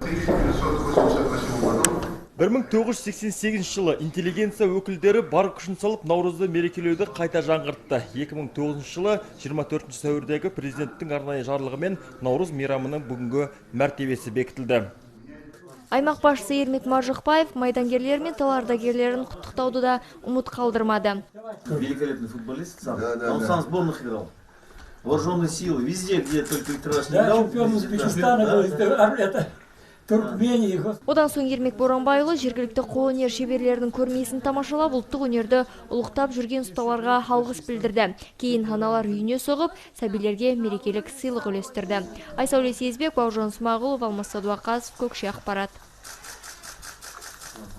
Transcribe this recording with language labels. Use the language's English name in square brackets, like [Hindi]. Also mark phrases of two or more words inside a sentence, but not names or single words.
[Kazakh] 1988 жылы интеллигенция өкілдері бар күшін салып наурызды мерекелеуді қайта жаңғыртты. 2009 жылы 24 сәуірдегі президенттің арнайы жарлығымен наурыз мейрамының бүгінгі мәртебесі бекітілді. Аймақ басшысы Ермек Маржықпаев майдангерлер мен тыл ардагерлерін құттықтауды да ұмыт қалдырмады. [Russian] Великолепный футболист сам. Он сам в сборных играл. Вооруженные силы везде, где только Викторович не играл. Чемпион Узбекистана, Туркмении. [Kazakh] Одан соң Ермек Боранбайұлы жергілікті қолөнер шеберлерінің көрмесін тамашалап, ұлттық өнерді ұлықтап жүрген ұсталарға алғыс білдірді. Кейін аналар үйіне соғып, сәбилерге мерекелік сыйлық үлестірді. Айсәуле Сезбек, Бауыржан Смағұлов, Алмас Садуақасов, Көкше ақпарат.